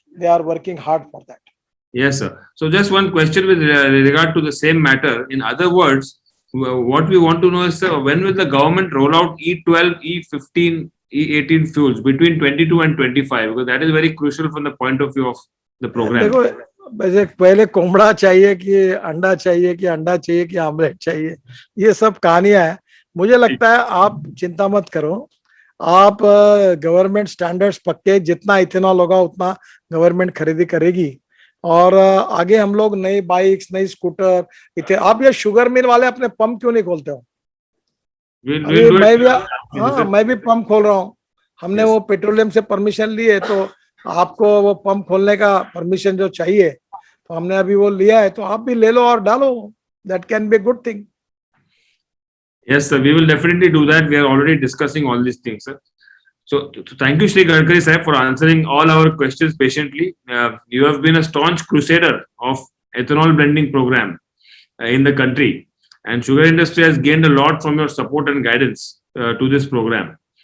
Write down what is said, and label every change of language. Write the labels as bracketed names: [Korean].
[English] They are working hard for that. Yes, sir. So just one question with regard to the same matter. In other words, what we want to know is, sir, when will the government roll out E12, E15, E18 fuels between 22 and 25? Because that is very crucial from the point of view of the program. [Hindi] देखो, वैसे पहले कोमड़ा चाहिए कि अंडा चाहिए कि अंडा चाहिए कि आमलेट चाहिए, ये सब कहानियां है. मुझे लगता है आप चिंता मत करो. आप गवर्नमेंट स्टैंडर्ड्स पक्के, जितना इथेनॉल होगा उतना गवर्नमेंट खरीदी करेगी. और आगे हम लोग नई बाइक्स, नई स्कूटर, आप ये शुगर मिल वाले अपने पंप क्यों नहीं खोलते हो? अभी मैं भी पंप खोल रहा हूँ. हमने वो पेट्रोलियम से परमिशन ली है, तो आपको वो पंप खोलने का परमिशन जो चाहिए, तो हमने अभी वो लिया है, तो आप भी ले लो और डालो. [English] That can be good thing. Yes, sir. We will definitely do that. We are already discussing all these things, sir. So thank you, Shri Gadkari sahib, for answering all our questions patiently. You have been a staunch crusader of ethanol blending program in the country, and sugar industry has gained a lot from your support and guidance to this program.